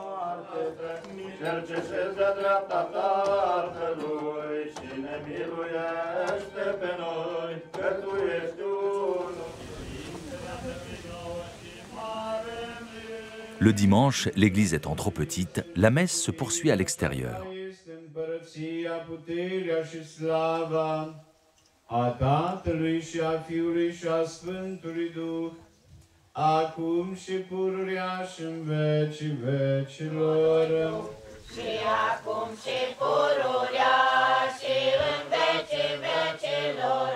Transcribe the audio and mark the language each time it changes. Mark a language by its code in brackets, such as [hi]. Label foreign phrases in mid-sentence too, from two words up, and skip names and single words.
[fr] Le dimanche, l'église étant trop petite, la messe se poursuit à l'extérieur. [ro] Acum și pururea și în vecii vecilor. Și acum și pururea și în vecii vecilor.